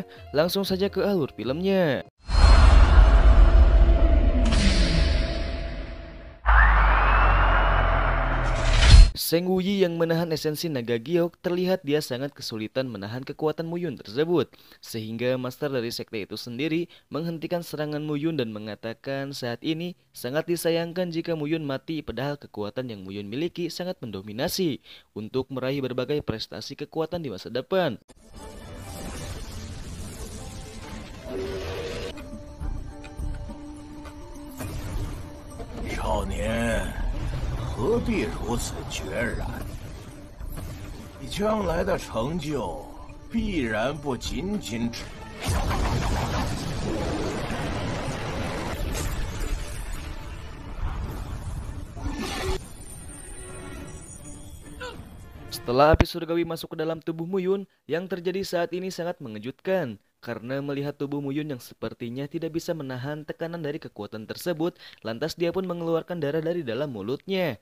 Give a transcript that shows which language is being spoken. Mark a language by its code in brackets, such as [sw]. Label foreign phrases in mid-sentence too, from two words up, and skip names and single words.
[id] Langsung saja ke alur filmnya. Seng Wuyi yang menahan esensi naga giok, terlihat dia sangat kesulitan menahan kekuatan Muyun tersebut, sehingga master dari sekte itu sendiri menghentikan serangan Muyun dan mengatakan saat ini sangat disayangkan jika Muyun mati, padahal kekuatan yang Muyun miliki sangat mendominasi untuk meraih berbagai prestasi kekuatan di masa depan. [zh] Xiaonian, 何必如此决然？你将来的成就必然不仅仅只…… [id] Setelah api surgawi masuk ke dalam tubuh Muyun, yang terjadi saat ini sangat mengejutkan. Karena melihat tubuh Muyun yang sepertinya tidak bisa menahan tekanan dari kekuatan tersebut, lantas dia pun mengeluarkan darah dari dalam mulutnya.